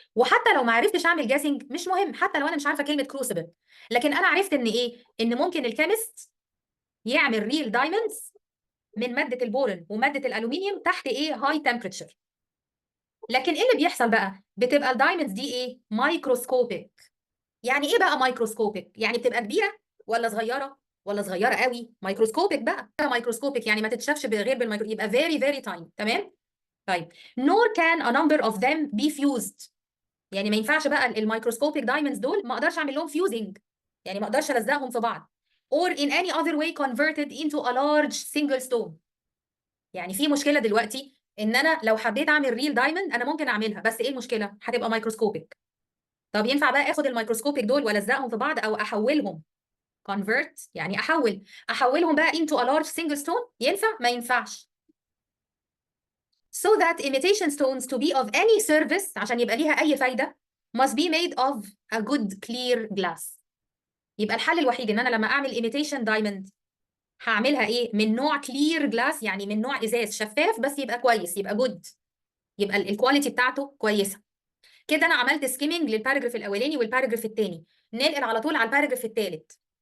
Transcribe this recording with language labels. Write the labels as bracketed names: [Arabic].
[Arabic] وحتى لو ما عرفتش اعمل جاسنج مش مهم، حتى لو انا مش عارفه كلمه كروسيبل، لكن انا عرفت ان ايه؟ ان ممكن الكيمست يعمل ريل دايموندز من ماده البورون وماده الالومنيوم تحت ايه؟ هاي تمبريتشر. لكن ايه اللي بيحصل بقى؟ بتبقى الدايموندز دي ايه؟ مايكروسكوبيك. يعني ايه بقى مايكروسكوبيك؟ يعني بتبقى كبيره ولا صغيره ولا صغيره قوي؟ مايكروسكوبيك بقى. مايكروسكوبيك يعني ما تتشافش غير بالمايكرو، يبقى [English] very very tiny. [Arabic] تمام؟ طيب [English] nor can a number of them be fused. [Arabic] يعني ما ينفعش بقى الميكروسكوبيك دايموندز دول ما اقدرش اعمل لهم فيوزنج، يعني ما اقدرش الزقهم في بعض [English] or in any other way converted into a large single stone. [Arabic] يعني في مشكله دلوقتي ان انا لو حبيت اعمل ريل دايموند انا ممكن اعملها، بس ايه المشكله؟ هتبقى مايكروسكوبيك. طب ينفع بقى اخد الميكروسكوبيك دول والزقهم في بعض او احولهم convert يعني احولهم بقى [English] into a large single stone؟ [Arabic] ينفع؟ ما ينفعش. [English] So that imitation stones to be of any service [Arabic] عشان يبقى ليها اي فايده [English] must be made of a good clear glass. [Arabic] يبقى الحل الوحيد ان انا لما اعمل imitation diamond هعملها ايه؟ من نوع [English] clear glass، [Arabic] يعني من نوع ازاز شفاف بس يبقى كويس، يبقى good، يبقى الكواليتي بتاعته كويسه. كده انا عملت سكيمنج للباراجراف الاولاني والباراجراف الثاني. ننقل على طول على الباراجراف الثالث.